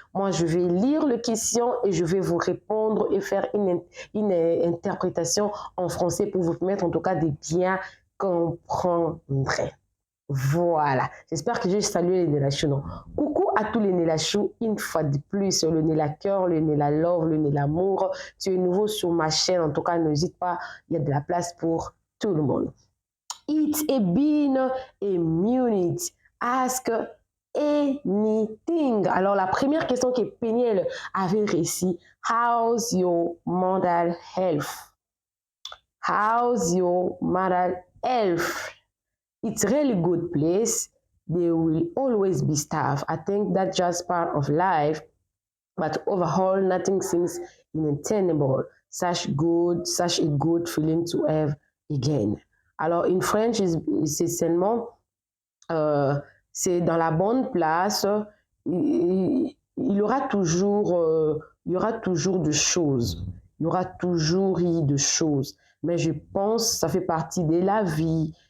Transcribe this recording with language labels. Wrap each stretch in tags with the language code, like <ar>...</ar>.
<fr>Moi, je vais lire les questions et je vais vous répondre et faire une interprétation en français pour vous permettre en tout cas de bien comprendre. Voilà, j'espère que j'ai salué les Nella Chou. Coucou à tous les Nella Chou, une fois de plus, le Nella Cœur, le Nella Love, le Nella Amour. Tu es nouveau sur ma chaîne, en tout cas, n'hésite pas, il y a de la place pour tout le monde.</fr> <en>It's been a minute, ask anything.</en> <fr>Alors, la première question que Péniel avait reçue,</fr> <en>how's your mental health? How's your mental health? It's really good place. There will always be stuff. I think that's just part of life. But overall, nothing seems inattainable. Such a good feeling to have again.</en> <fr>Alors,</fr> <en>in French,</en> <fr>c'est seulement, c'est dans la bonne place. Il y aura toujours de choses. Il y aura toujours de choses. Mais je pense que ça fait partie de la vie.</fr>